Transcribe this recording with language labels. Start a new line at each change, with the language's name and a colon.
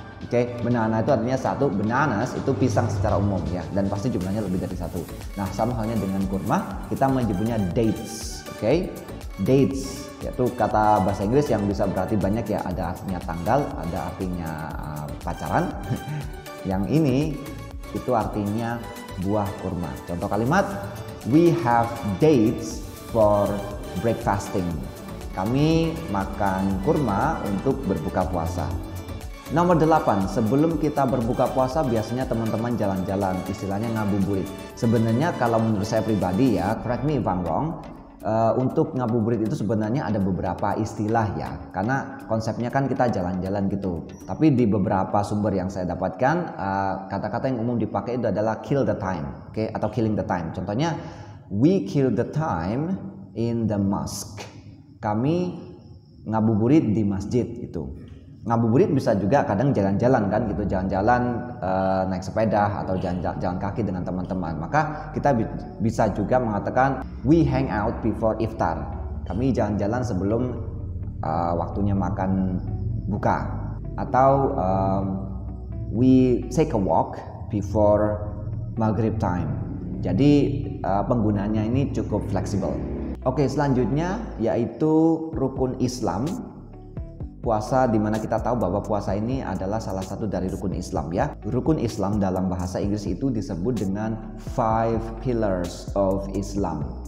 Indonesian: Oke, banana itu artinya satu, bananas itu pisang secara umum ya, dan pasti jumlahnya lebih dari satu. Nah, sama halnya dengan kurma, kita menyebutnya dates. Oke, dates yaitu kata bahasa Inggris yang bisa berarti banyak ya, ada artinya tanggal, ada artinya pacaran. Yang ini itu artinya buah kurma. Contoh kalimat,
English: we have dates for breakfasting.
Indonesian: Kami makan kurma untuk berbuka puasa. Nomor 8, sebelum kita berbuka puasa biasanya teman-teman jalan-jalan, istilahnya ngabuburit. Sebenarnya kalau menurut saya pribadi ya,
English: correct me if I'm wrong,
Indonesian: untuk ngabuburit itu sebenarnya ada beberapa istilah ya, karena konsepnya kan kita jalan-jalan gitu. Tapi di beberapa sumber yang saya dapatkan, kata-kata yang umum dipakai itu adalah
English: kill the time,
Indonesian: oke, atau
English: killing the time.
Indonesian: Contohnya,
English: we kill the time in the mosque.
Indonesian: Kami ngabuburit di masjid gitu. Ngabuburit bisa juga kadang jalan-jalan kan gitu, jalan-jalan naik sepeda atau jalan kaki dengan teman-teman. Maka kita bisa juga mengatakan
English: we hang out before iftar.
Indonesian: Kami jalan-jalan sebelum waktunya makan buka. Atau
English: we take a walk before maghrib time.
Indonesian: Jadi penggunaannya ini cukup fleksibel. Oke, selanjutnya yaitu rukun Islam. Puasa, dimana kita tahu bahwa puasa ini adalah salah satu dari rukun Islam ya. Rukun Islam dalam bahasa Inggris itu disebut dengan
English: 5 pillars of Islam.